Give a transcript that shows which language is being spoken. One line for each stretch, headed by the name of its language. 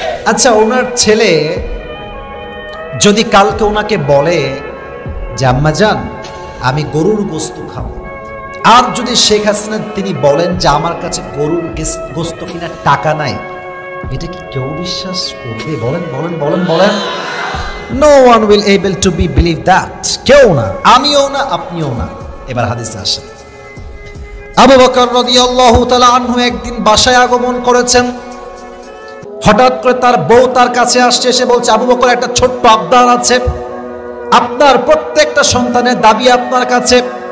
Bangla: আচ্ছা, ওনার ছেলে যদি কালকে ওনাকে বলে যে আম্মাজান আমি গরুর গোস্ত খাবো, আর যদি শেখ হাসিনা তিনি বলেন যে আমার কাছে গরুর গোস্ত কিনা টাকা নাই, এটা কি কেউ বিশ্বাস করবে? বলেন বলেন বলেন বলেন।
English: No one will able to be believe that.
Bangla: কেউ না, আমিও না, আপনিও না। এবার হাদিসে আসেন। আবু বকর রাদিয়াল্লাহু তাআলা আনহু একদিন বাসায় আগমন করেছেন। হঠাৎ করে তার বউ তার কাছে আসছে, এসে বলছে, আবু বকর একটা ছোট্ট আবদার আছে, আপনার প্রত্যেকটা সন্তানের দাবি আপনার কাছে।